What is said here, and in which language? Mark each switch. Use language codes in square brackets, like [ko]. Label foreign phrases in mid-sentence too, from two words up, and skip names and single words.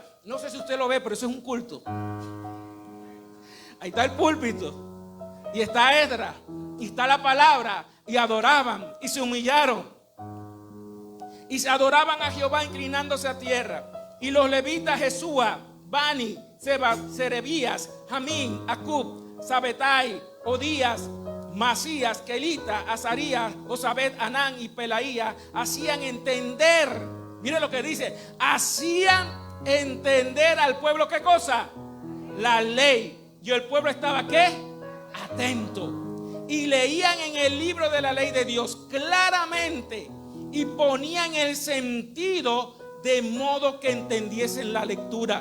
[es] No sé si usted lo ve, pero eso es un culto. Ahí está el púlpito y está Esdras y está la palabra, y adoraban y se humillaron y se adoraban a Jehová inclinándose a tierra. Y los levitas Jesúa, Bani, Serebías, Jamín, Acub, Sabetai, Odías, Masías, Kelita, Azarías, Josabet, Anán y Pelaía hacían entender, mire lo que dice, hacían entender al pueblo ¿qué cosa? La ley. Y el pueblo estaba ¿qué? Atento. Y leían en el libro de la ley de Dios claramente y ponían el sentido de modo que entendiesen la lectura.